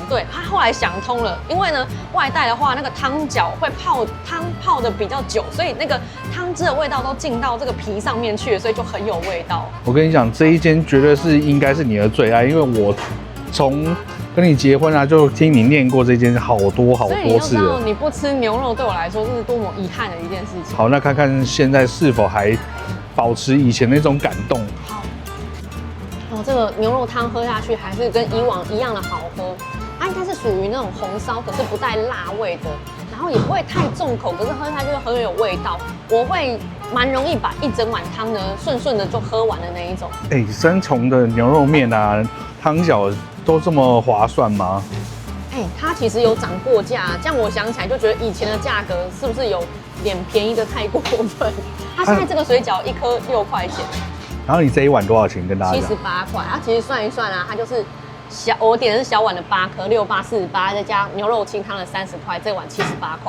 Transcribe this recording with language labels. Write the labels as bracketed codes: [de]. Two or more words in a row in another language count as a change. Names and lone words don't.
[zh] 對，他後來想通了，因為呢外帶的話，那個湯餃會泡的比較久，所以那個湯汁的味道都進到這個皮上面去了，所以就很有味道。我跟你講，這一間絕對是應該是你的最愛，因為我從跟你結婚啊，就聽你念過這間好多次了。所以你不吃牛肉對我來說，這是多麼遺憾的一件事情。好，那看看現在是否還保持以前那種感動。好。哦，這個牛肉湯喝下去還是跟以往一樣的好喝，它應該是屬於那種紅燒，可是不帶辣味的，然後也不會太重口，可是喝下去就很有味道。我會蠻容易把一整碗湯呢順的就喝完的那一種。三重的牛肉麵啊，湯餃都這麼划算嗎？它其實有漲過價，這樣我想起來就覺得以前的價格是不是有點便宜的太過分？它現在這個水餃一顆6塊錢。然後你這一碗多少錢？跟大家講。78塊。它其實算一算啊，它就是我點的是小碗的8顆，6、8、48，再加牛肉清湯的30塊，這碗78塊。